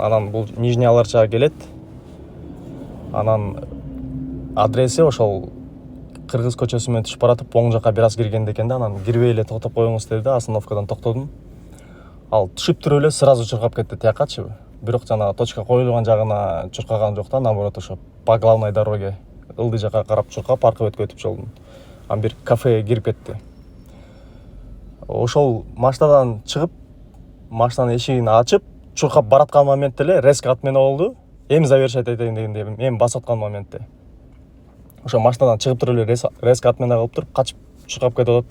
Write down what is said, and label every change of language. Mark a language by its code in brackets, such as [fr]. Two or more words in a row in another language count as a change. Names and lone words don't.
[ky] Анан бул Нижний Аларчага келет. Анан адреси ошол Кыргыз көчөсү менен түшүп баратып, оң жака бир аз киргенде экен да. Анан кирбей эле токтоп коюңуз деди да. Остановкадан токтодум. Ал түшүп туруп эле сразу чуркап кетти тиякачы. Бирок жана точка коюлган жагына чуркаган жок да, наоборот ошо [ru] по главной дороге [ky] ылдый жака карап чуркап, аркы бетке өтүп жолдун. Анан бир кафеге кирип кетти. Ошол машинадан чыгып, машинанын эшигин ачып, чуркап бараткан моментте эле [ru] резко отмена [ky] болду. Эми завершать этейин дегенде, эми басып аткан моментте. Ошо машинадан чыгып туруп эле [ru] резко отмена [ky] кылып туруп, качып чуркап кетип атат да.